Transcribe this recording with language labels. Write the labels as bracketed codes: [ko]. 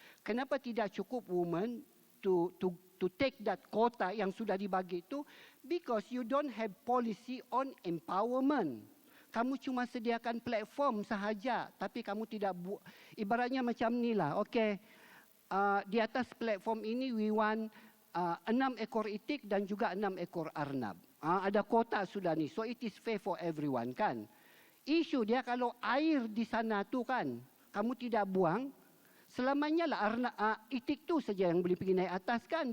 [ms] Kenapa tidak cukup women [en] to take that quota [ms] yang sudah dibagi itu? [en] Because you don't have policy on empowerment. [ms] Kamu cuma sediakan platform sahaja, tapi kamu tidak ibaratnya macam ni lah. Okay, di atas platform ini [en] we want [ms] 6 ekor itik dan juga 6 ekor arnab. Ada kota sudah ni. [en] So it is fair for everyone [ms] kan. Isu dia kalau air di sana tu kan, kamu tidak buang, selamanya lah itik tu saja yang boleh pergi naik atas kan.